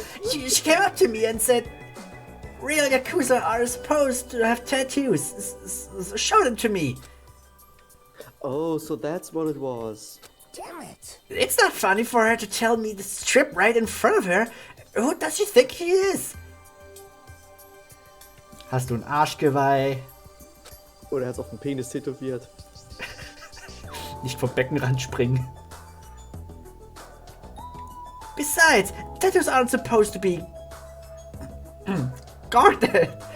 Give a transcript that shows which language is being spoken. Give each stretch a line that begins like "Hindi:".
English: She came up to me and said, real Yakuza are supposed to have tattoos. Show them to me. Oh, so that's what it was. Damn it. It's not funny for her to tell me this trip right in front of her. Who does she think she is?
German: Hast du ein Arschgeweih? Oder er hat auf den Penis tätowiert. Nicht vom Beckenrand springen.
English: Besides, tattoos aren't supposed to be guarded.